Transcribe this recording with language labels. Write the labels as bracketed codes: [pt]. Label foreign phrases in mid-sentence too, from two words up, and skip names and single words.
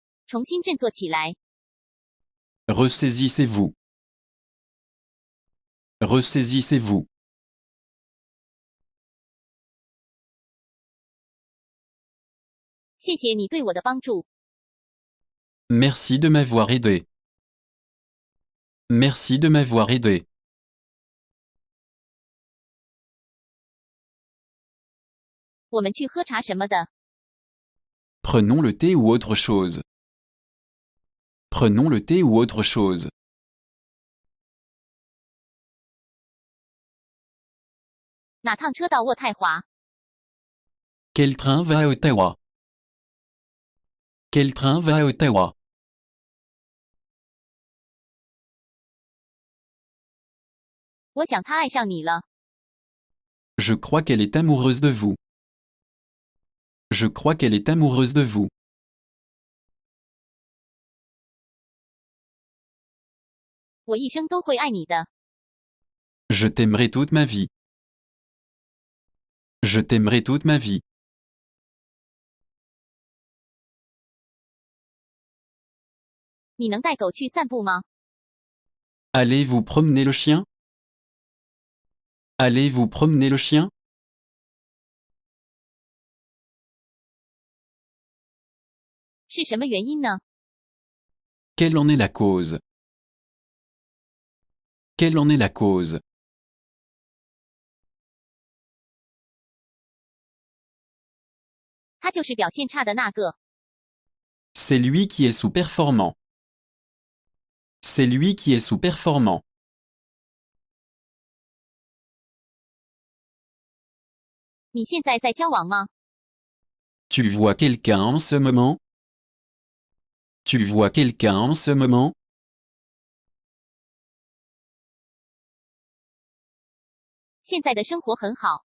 [zh] 重新振作起来。 [fr] Ressaisissez-vous. Ressaisissez-vous. [zh] 谢谢你对我的帮助。 [fr] Merci de m'avoir aidé. Merci de m'avoir aidé. [zh] 我们去喝茶什么的。 [fr] Prenons le thé ou autre chose. Prenons le thé ou autre chose. [zh] 哪趟车到渥太华？ [fr] Quel train va à Ottawa? Quel train va à Ottawa? [zh] 我想他爱上你了。 [fr] Je crois qu'elle est amoureuse de vous. Je crois qu'elle est amoureuse de vous. [zh] 我一生都会爱你的。 [fr] Je t'aimerai toute ma vie. Je t'aimerai toute ma vie. [zh] 你能带狗去散步吗？ [fr] Allez-vous promener le chien? Allez-vous promener le chien? [zh] 是什么原因呢？ [fr] Quelle en est la cause? Quelle en est la cause? [zh] 他就是表现差的那个。 [fr] C'est lui qui est sous-performant. C'est lui qui est sous-performant. [zh] 你现在在交往吗？ [fr] Tu vois quelqu'un en ce moment? Tu vois quelqu'un en ce moment? [zh] 现在的生活很好。